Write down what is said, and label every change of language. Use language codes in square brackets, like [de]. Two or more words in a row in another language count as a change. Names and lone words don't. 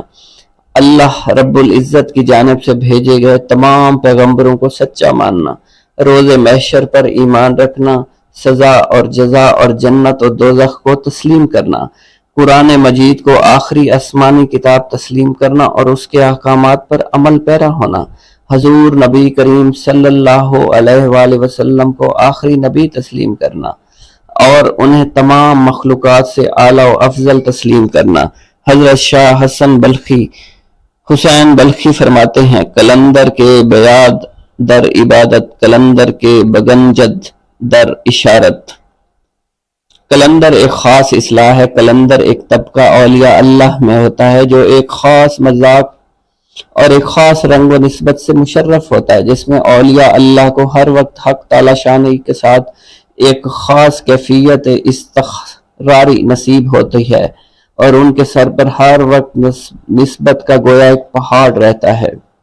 [ur] اللہ رب العزت کی جانب سے بھیجے گئے تمام پیغمبروں کو سچا ماننا، روز محشر پر ایمان رکھنا، سزا اور جزا اور جنت و دوزخ کو تسلیم کرنا، قرآن مجید کو آخری آسمانی کتاب تسلیم کرنا اور اس کے احکامات پر عمل پیرا ہونا، حضور نبی کریم [ar] صلی اللہ علیہ وآلہ وسلم [ur] کو آخری نبی تسلیم کرنا اور انہیں تمام مخلوقات سے اعلیٰ و افضل تسلیم کرنا۔ حضرت شاہ حسین بلخی فرماتے ہیں، [fa] قلندر کے بیاد در عبادت، قلندر کے بگنجد در اشارت۔ [ur] قلندر ایک خاص اصلاح ہے۔ قلندر ایک طبقہ اولیاء اللہ میں ہوتا ہے جو ایک خاص مذاق اور ایک خاص رنگ و نسبت سے مشرف ہوتا ہے، جس میں اولیاء اللہ کو ہر وقت حق تعالی شانی کے ساتھ ایک خاص کیفیت استقراری نصیب ہوتی ہے، اور ان کے سر پر ہر وقت نسبت کا گویا ایک پہاڑ رہتا ہے۔